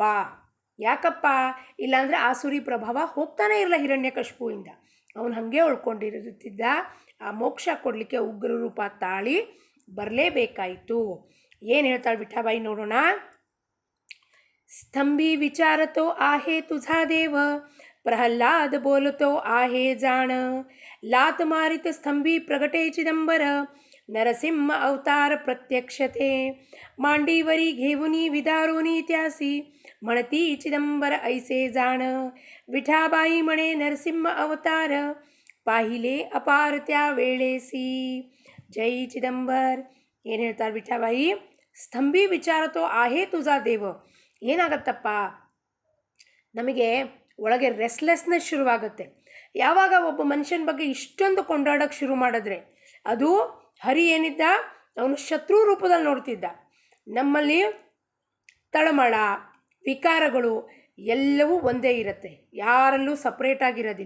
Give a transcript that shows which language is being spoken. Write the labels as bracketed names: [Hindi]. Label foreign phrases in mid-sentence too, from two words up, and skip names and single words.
[Kannada] ಯಾಕಪ್ಪ? ಇಲ್ಲಾಂದರೆ ಆಸುರಿ ಪ್ರಭಾವ ಹೋಗ್ತಾನೆ ಇರಲ್ಲ ಹಿರಣ್ಯಕಶಿಪುವಿಂದ, ಅವನು ಹಾಗೆ ಉಳ್ಕೊಂಡಿರುತ್ತಿದ್ದ. ಆ ಮೋಕ್ಷ ಕೊಡಲಿಕ್ಕೆ ಉಗ್ರ ರೂಪ ತಾಳಿ ಬರಲೇಬೇಕಾಯಿತು. ಏನು ಹೇಳ್ತಾಳೆ ವಿಠಾಬಾಯಿ ನೋಡೋಣ. [Marathi] स्तंभी विचारतो आहे तुझा देव, प्रहलाद बोलतो आहे जाण. लात मारित स्तंभी प्रगटे चिदंबर, नरसिंह अवतार प्रत्यक्षते. मांडीवरी घेऊनी विदारोनी त्यासी, म्हणती चिदंबर ऐसे जाण. विठाबाई म्हणे नरसिंह अवतार, पाहिले अपार त्या वेळेसी. जय चिदंबर. [Kannada] ಏನು ಹೇಳ್ತಾರೆ ವಿಠಾಬಾಯಿ? [Marathi] स्तंभी विचारतो आहे तुझा देव. [Kannada] ಏನಾಗತ್ತಪ್ಪ, ನಮಗೆ ಒಳಗೆ ರೆಸ್ಲೆಸ್ನೆಸ್ ಶುರುವಾಗುತ್ತೆ ಯಾವಾಗ ಒಬ್ಬ ಮನುಷ್ಯನ ಬಗ್ಗೆ ಇಷ್ಟೊಂದು ಕೊಂಡಾಡೋಕ್ಕೆ ಶುರು ಮಾಡಿದ್ರೆ. ಅದು ಹರಿ ಏನಿದ್ದ, ಅವನು ಶತ್ರು ರೂಪದಲ್ಲಿ ನೋಡ್ತಿದ್ದ. ನಮ್ಮಲ್ಲಿ ತಳಮಳ ವಿಕಾರಗಳು ಎಲ್ಲವೂ ಒಂದೇ ಇರುತ್ತೆ, ಯಾರಲ್ಲೂ ಸಪ್ರೇಟಾಗಿರೋದಿಲ್ಲ.